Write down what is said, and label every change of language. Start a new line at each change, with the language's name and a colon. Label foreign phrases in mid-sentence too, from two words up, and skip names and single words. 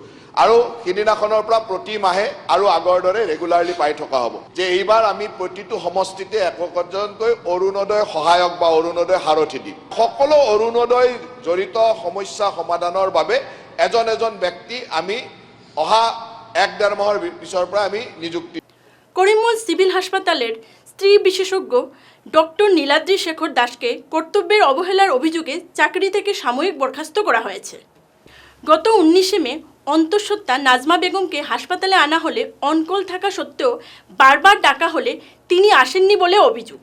Assamese: আৰু সিদিনাখনৰ পৰা প্ৰতি মাহে আৰু আগৰ দৰে ৰেগুলাৰলি পাই থকা হ'ব যে এইবাৰ আমি প্ৰতিটো সমষ্টিতে একজনকৈ অৰুণোদয় সহায়ক বা অৰুণোদয় সাৰথি দিম। সকলো অৰুণোদয় জড়িত সমস্যা সমাধানৰ বাবে এজন এজন ব্যক্তি আমি অহা 1-1.5 মাহৰ পিছৰ পৰা আমি নিযুক্তি।
Bangla: করিমগঞ্জ সিভিল হাসপাতালের স্ত্রী বিশেষজ্ঞ ডক্টর নীলাদ্রি শেখর দাসকে কর্তব্যের অবহেলার অভিযোগে চাকরি থেকে সাময়িক বরখাস্ত করা হয়েছে। গত 19 মে অন্তঃসত্ত্বা নাজমা বেগমকে হাসপাতালে আনা হলে অনকল থাকা সত্ত্বেও বারবার ডাকা হলে তিনি আসেননি বলে অভিযোগ।